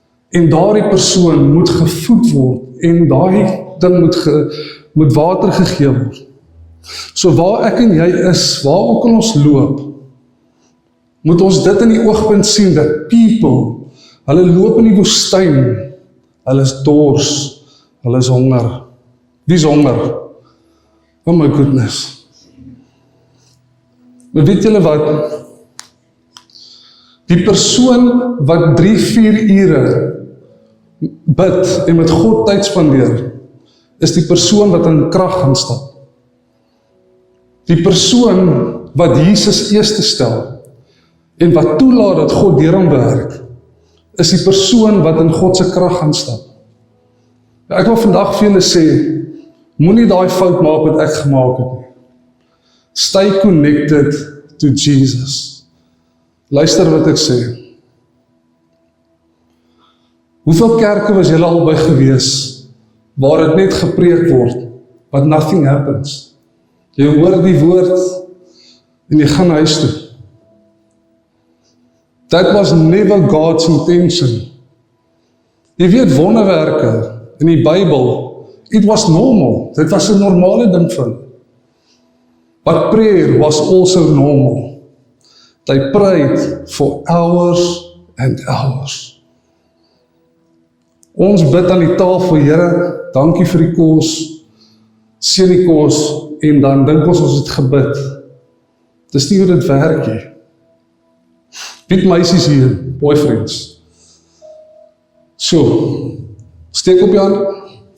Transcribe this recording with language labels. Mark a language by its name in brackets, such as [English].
[Afrikaans] En daardie persoon moet gevoed word, en daai ding moet water gegee word. So waar ek en jy is, waar ook al ons loop, moet ons dit in die oogpunt sien, dat people, hulle loop in die woestyn, hulle is dors, hulle is honger. Wie is honger? [English] Oh my goodness. [Afrikaans] Maar weet julle wat? Die persoon wat 3-4 ure bid en met God tyd spandeer, is die persoon wat in krag gaan stap. Die persoon wat Jesus eerste stel, en wat toelaat dat God deur hom werk, is die persoon wat in God se krag gaan stap. Ek wil vandag vir julle sê, moenie daai fout maak wat ek gemaak het nie. [English] Stay connected to Jesus. [Afrikaans] Luister wat ek sê. Hoeveel kerke was julle al by gewees, waar dit net gepreek word, [English] but nothing happens. [Afrikaans] Jy hoor die woord, en jy gaan huis toe. [English] That was never God's intention. [Afrikaans] Jy weet wonderwerke in die Bybel, [English] it was normal. [Afrikaans] Dit was 'n normale ding vir hulle. [English] But prayer was also normal. They prayed for hours and hours. [Afrikaans] Ons bid aan die tafel, Here, dankie vir die kos, seën die kos, en dan dink ons het gebid. Dis nie hoe dit werk nie. Weet meisies hier, boyfriends. So, steek op jou hand.